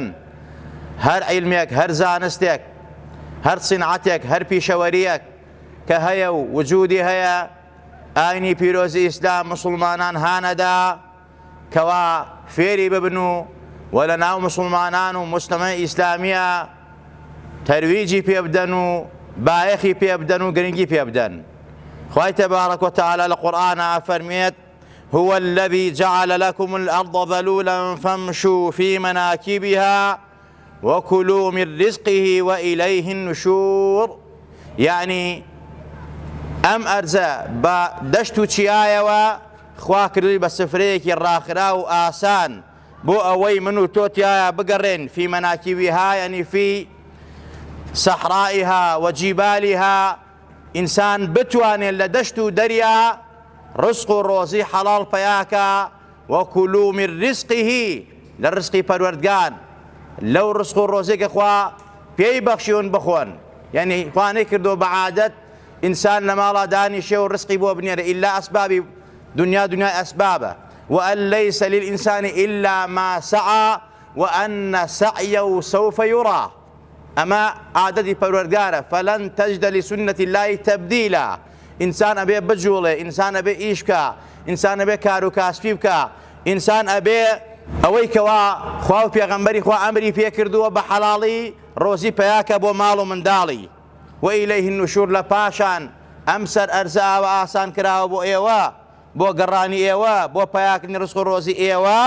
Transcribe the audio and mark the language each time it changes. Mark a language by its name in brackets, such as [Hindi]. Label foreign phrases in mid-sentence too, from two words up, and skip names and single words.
[Central Kurdish] هەر عیلمێک، هەر زانستێک، هەر سینعەتێک، هەر پیشەوەریەک کە هەیە و وجودی هەیە، ئاینی پیرۆزی ئیسلام مسلمانان هانەدا کەوا فێری ببن و وە لە ناو مسلمانان و مجتەمەی ئیسلامیە تەرویجی پێ بدەن و بایەخی پێ بدەن و گرنگی پێ بدەن. خوای تەبارەک وتەعالە لە قورئانە فەرمێت: [Arabic] هو الذي جعل لكم الأرض ذلولا فامشوا في مناكبها وكلوا من رزقه وإليه النشور. [Central Kurdish] يعني ئەم ئەرزە بە دەشت و چیایەوە خوا کردووی بە سفرەیەکی ڕاخرا و ئاسان بۆ ئەوەی من و تۆ تایە بگەڕێن [Arabic] في مناكبها، يعني في صحرائها وجبالها، [Central Kurdish] ئینسان بتوانێت لە دەشت و دەریا ڕزق و ڕۆزی حەڵاڵ پەیاکە. [Arabic] وەکولوا من ڕزقه، [Central Kurdish] لە ڕزقی پەروەردگار، لەو ڕزق و ڕۆزێکە خوا پێی بەخشیون بخۆن. یعنی خوا نەیکردووە بە عادەت ئینسان لە ماڵا دانیشێ و ڕزقی بۆ بنێرە، ئیلا ئەسبابی دنیا دنیای ئەسبابە. [Arabic] وأن ليس للإنسان إلا ما سعى وأن سعيه سوف يرى. [Central Kurdish] ئەمە عادەتی پەروەردگارە. [Arabic] فلن تجد لسنة الله تبديلا. [Central Kurdish] ئینسان ئەبێ بجوڵێ، ئینسان ئەبێ ئیش بکە، ئینسان ئەبێ کار و کاسبی بکە، ئینسان ئەبێ ئەوەی کەوا خوا و پێغەمبەری خوا ئەمری پێکردووە بە حەڵاڵی ڕۆزی پەیاکە بۆ ماڵ و منداڵی. [Arabic] وإليه النشور، [Central Kurdish] لە پاشان ئەم سەر ئەرزە ئاوە ئاسان کراوە بۆ ئێوە، بۆ گەڕانی ئێوە، بۆ پەیاکردنی ڕزق و ڕۆزی ئێوە.